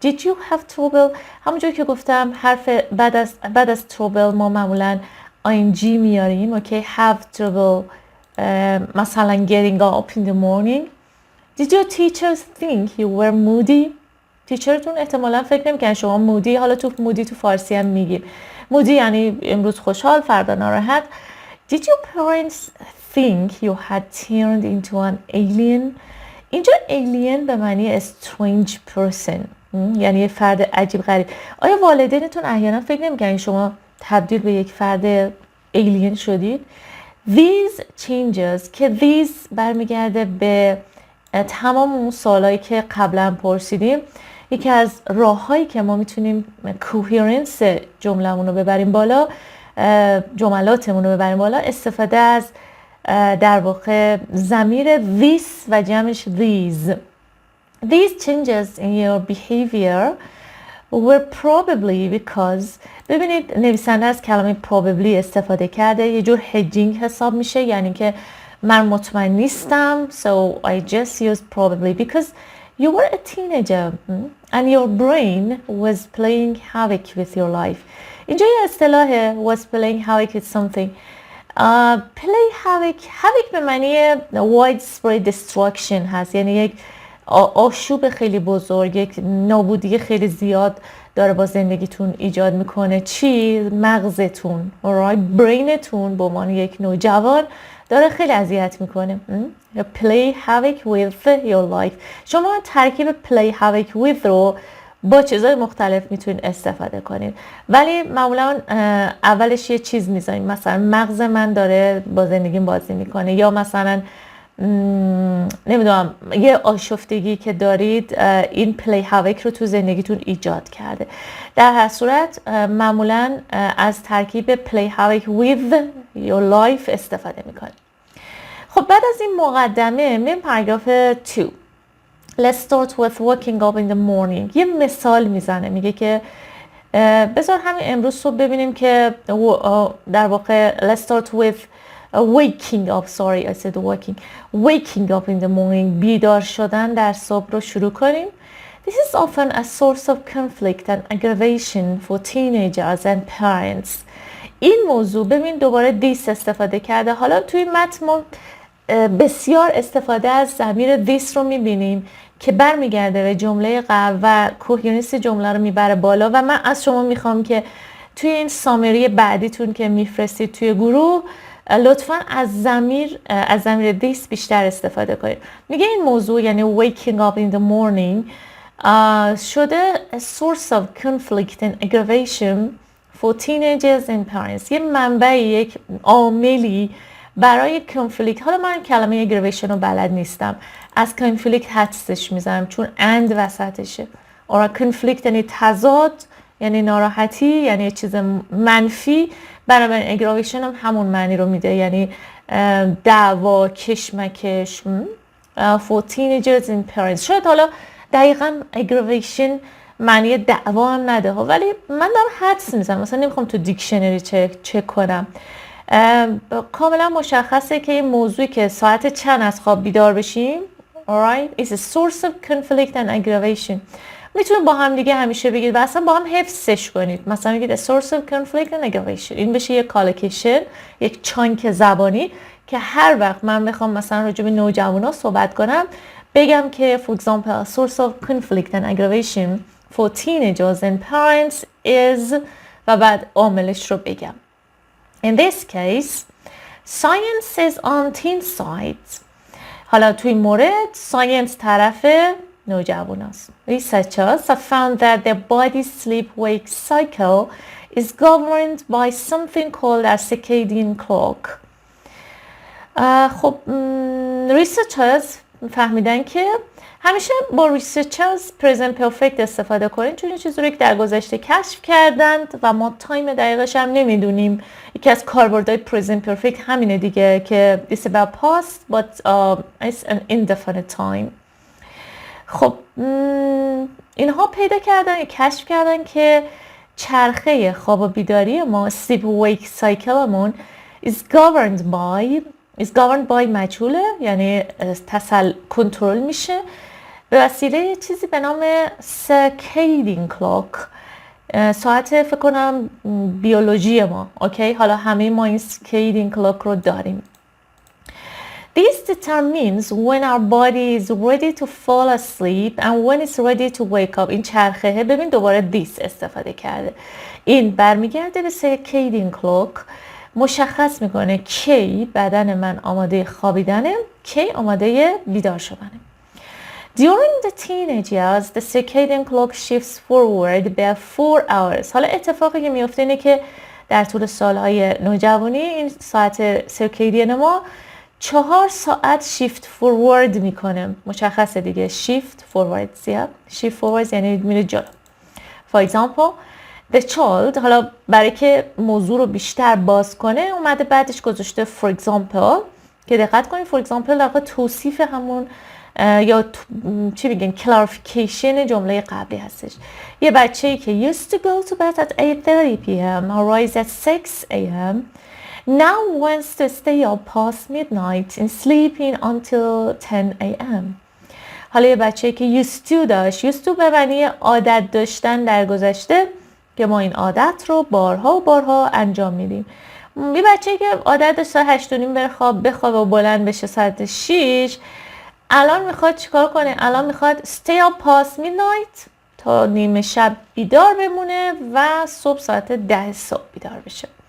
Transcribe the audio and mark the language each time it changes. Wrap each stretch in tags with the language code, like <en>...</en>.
<en>Did you have trouble؟</en> <fa>همونجور که گفتم حرف بعد از trouble ما معمولا ing میاریم.</fa> <en>Okay, have trouble مثلا getting up in the morning. Did your teachers think you were moody؟</en> <fa>تیچرتون احتمالا فکر نمیکنن شما مودی. حالا تو مودی تو فارسی هم میگیم مودی یعنی امروز خوشحال فردا ناراحت.</fa> <en>Did your parents think you had turned into an alien؟ اینجا alien به معنی strange person،</en> <fa>یعنی یه فرد عجیب غریب. آیا والدینتون احیانا فکر نمیکنن شما تبدیل به یک فرد alien شدید؟</fa> <en>These changes</en> <fa>که these برمیگرده به تمام اون سوالایی که قبلا پرسیدیم. یکی از راههایی که ما میتونیم کوهرنس جمله‌مون رو ببریم بالا، جملاتمون رو ببریم بالا، استفاده از در واقع ضمیر this و جمعش these.</fa> <en>These changes in your behavior were probably because.</en> <fa>ببینید نویسنده از کلمه probably استفاده کرده، یه جور hedging حساب میشه، یعنی که من مطمئن نیستم</fa> <en>so I just used probably because you were a teenager and your brain was playing havoc with your life.</en> <fa>اینجا یه اصطلاح was playing havoc with something. play havoc به معنی widespread destruction هست، یعنی یک آشوب خیلی بزرگ، یک نابودی خیلی زیاد داره با زندگیتون ایجاد میکنه. چی؟ مغزتون، برینتون به عنوان یک نوجوان داره خیلی اذیت میکنه.</fa> <en>play havoc with your life.</en> <fa>شما ترکیب play havoc with رو با چیزهای مختلف میتونید استفاده کنید، ولی معمولا اولش یه چیز میذاریم، مثلا مغز من داره با زندگیم بازی میکنه، یا مثلا نمیدونم یه آشفتگی که دارید این پلی هاوک رو تو زندگیتون ایجاد کرده. در هر صورت معمولا از ترکیب پلی هاوک with your life استفاده میکنه. خب بعد از این مقدمه میریم پاراگراف 2.</fa> <en>Let's start with waking up in the morning.</en> <fa>yه مثال میزنه، میگه که بذار همین امروز صبح ببینیم که در واقع</fa> <en>let's start with waking up. Sorry, I said waking up in the morning.</en> <fa>بیدار شدن در صبح رو شروع کنیم.</fa> <en>This is often a source of conflict and aggravation for teenagers and parents.</en> <fa>این موضوع، ببین دوباره this استفاده کرده. حالا توی متن ما بسیار استفاده از ضمیر this رو میبینیم که برمیگرده به جمله قبل و کوهرنس جمله رو میبره بالا و من از شما میخوام که توی این سامری بعدیتون که میفرستید توی گروه لطفاً از ضمیر this بیشتر استفاده کنید. میگه این موضوع یعنی</fa> <en>waking up in the morning شده a source of conflict and aggravation for teenagers and parents.</en> <fa>یه منبعی، یک عاملی برای کنفلیکت. حالا من کلمه aggravation رو بلد نیستم، از کنفلیکت حدسش میزنم چون اند وسطشه. اور کنفلیکت یعنی تضاد، یعنی ناراحتی، یعنی چیز منفی. برای aggravation هم همون معنی رو میده، یعنی دعوا، کشمکش.</fa> <en>for teenagers and parents.</en> <fa>شاید حالا دقیقاً aggravation معنی دعوا هم نده ها، ولی من دارم حدس میزنم، مثلا نمیخوام تو دیکشنری چک کنم. کاملا مشخصه که این موضوعی که ساعت چند از خواب بیدار بشیم</fa> <en>alright is a source of conflict and aggravation.</en> <fa>میتونید با هم دیگه همیشه بگید و اصلا با هم حفظش کنید.</fa> <en>مثلا بگید a source of conflict and aggravation.</en> <fa>این بشه یک کالوکیشن، یک چانک زبانی که هر وقت من بخوام مثلا راجع به نوجوانا صحبت کنم بگم که</fa> <en>for example a source of conflict and aggravation for teenagers and parents is</en> <fa>و بعد عاملش رو بگم.</fa> <en>In this case science is on teen side.</en> <fa>حالا توی مورد science طرف نوجواناست.</fa> <en>Researchers have found that the body's sleep-wake cycle is governed by something called a circadian clock.</en> <fa>خب researchers فهمیدن که همیشه با researchers present perfect استفاده کنید چون این چیزی رو که در گذشته کشف کردند و ما تایم دقیقش هم نمیدونیم. یکی از کاربردهای present perfect همینه دیگه که</fa> <en>it's about past but it's an indefinite time.</en> <fa>خب اینها پیدا کردن یا کشف کردن که چرخه خواب و بیداری ما sleep wake cycleمون is governed by مجهوله، یعنی کنترل میشه به وسیله چیزی به نام circadian clock، ساعت فکر کنم بیولوژی ما. اوکی، حالا همه ما این circadian clock رو داریم.</fa> <en>This determines when our body is ready to fall asleep and when it's ready to wake up.</en> <fa>این چرخه ببین دوباره this استفاده کرده. این برمیگرده به circadian clock، مشخص میکنه کی بدن من آماده خوابیدنه، کی آماده بیدار شدنه.</fa> <en>During the teenage years, the circadian clock shifts forward by 4 hours.</en> <fa>حالا اتفاقی که میفته اینه که در طول سالهای نوجوانی این ساعت سرکیدین ما 4 ساعت شیفت فوروارد میکنه. مشخصه دیگه شیفت فوروارد زیاد. شیفت فوروارد یعنی میره جلو.</fa> <en>For example, the child،</en> <fa>حالا برای که موضوع رو بیشتر باز کنه اومده بعدش گذاشته for example که دقت کنید for example در واقع توصیف همون یا چی بگیم clarification جمله قبلی هستش.</fa> <en>یه بچه‌ای که used to go to bed at 8:30 p.m. or rise at 6 a.m. now wants to stay up past midnight and sleeping until 10 a.m.</en> <fa>حالا یه بچه‌ای که used to داشت، used to به معنی عادت داشتن در گذشته که ما این عادت رو بارها و بارها انجام میدیم. یه بچه‌ای که عادت داشت ساعت 8:30 بخوابه و بلند بشه ساعت 6، الان میخواد چیکار کنه؟ الان میخواد</fa> <en>stay up past midnight</en> <fa>تا نیمه شب بیدار بمونه و صبح ساعت 10 صبح بیدار بشه.</fa>